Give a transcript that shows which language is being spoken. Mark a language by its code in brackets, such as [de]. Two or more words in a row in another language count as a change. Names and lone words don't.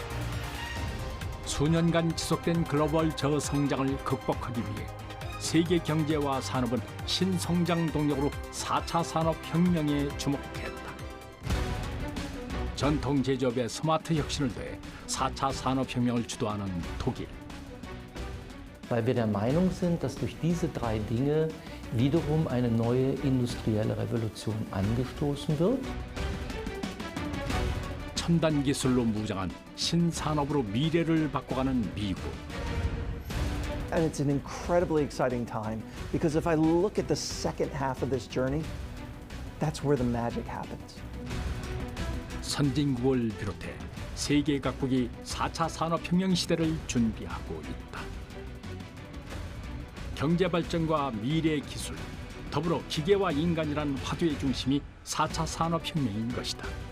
[ko] 수년간 지속된 글로벌 저성장을 극복하기 위해 세계 경제와 산업은 신성장 동력으로 4차 산업혁명에 주목했다. 전통 제조업에 스마트 혁신을 더해 4차 산업혁명을 주도하는 독일. [de] Weil wir der Meinung sind, dass durch diese drei Dinge wiederum eine neue industrielle Revolution angestoßen wird. [ko] 첨단 기술로 무장한 신산업으로 미래를 바꿔가는 미국. [en] And it's an incredibly exciting time because if I look at the second half of this journey, that's where the magic happens. [ko] 선진국을 비롯해 세계 각국이 4차 산업혁명 시대를 준비하고 있다. 경제 발전과 미래 기술, 더불어 기계와 인간이란 화두의 중심이 4차 산업혁명인 것이다.